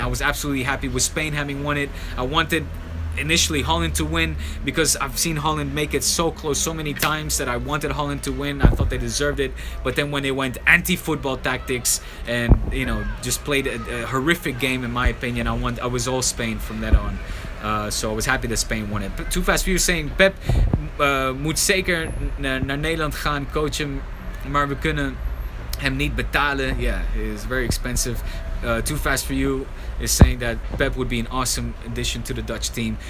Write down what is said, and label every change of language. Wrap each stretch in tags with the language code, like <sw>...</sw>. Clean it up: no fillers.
<en>I was absolutely happy with Spain having won it. I wanted initially Holland to win because I've seen Holland make it so close so many times that I wanted Holland to win. I thought they deserved it, but then when they went anti-football tactics and just played a horrific game, in my opinion, I was all Spain from that on. So I was happy that Spain won it. But Too Fast for You saying,</en> <nl>Pep moet zeker naar Nederland gaan coachen, maar we kunnen hem niet betalen.</nl> <en>Yeah, it is very expensive. Too Fast for You is saying that Pep would be an awesome addition to the Dutch team.</en>